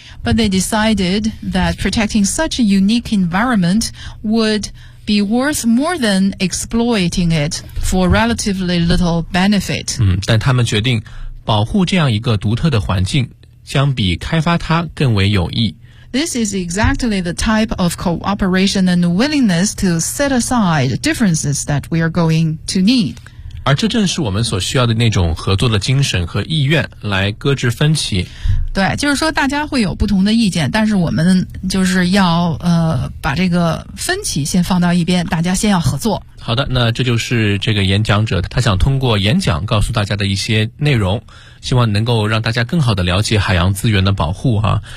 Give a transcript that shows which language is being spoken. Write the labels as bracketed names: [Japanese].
[English] But they decided that protecting such a unique environment would be worth more than exploiting it for relatively little benefit. [Chinese] 但他们决定保护这样一个独特的环境，相比开发它更为有益。 [English] This is exactly the type of cooperation and willingness to set aside differences that we are going to need. [Chinese] 而这正是我们所需要的那种合作的精神和意愿来搁置分歧。对，就是说大家会有不同的意见，但是我们就是要把这个分歧先放到一边，大家先要合作。好的，那这就是这个演讲者他想通过演讲告诉大家的一些内容，希望能够让大家更好的了解海洋资源的保护啊。